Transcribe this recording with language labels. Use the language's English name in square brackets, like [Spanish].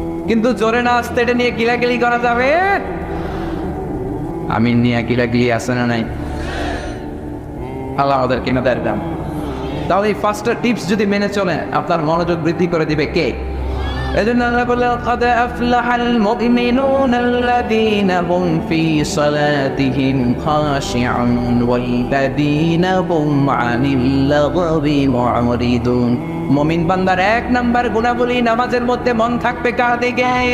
[Bangla] কিন্তু জোরে না আসতে এটা নিয়ে কিলাকিলি করা যাবে। আমিন নিয়ে কিলাকিলি আছে না নাই? আল্লাহ ওদের কিনা দেয় দাম। তাহলে এই ফার্স্ট টিপস যদি মেনে চলে আপনার মনোযোগ বৃদ্ধি করে দিবে কে? এজন্য আল্লাহ বললেন [Arabic] قد أفلح المؤمنون الذين هم في صلاتهم خاشعون والذين هم عن اللغو معرضون। [Bangla] মুমিন বান্দার এক নাম্বার গুণাবলী নামাজের মধ্যে মন থাকবে কার দিকে?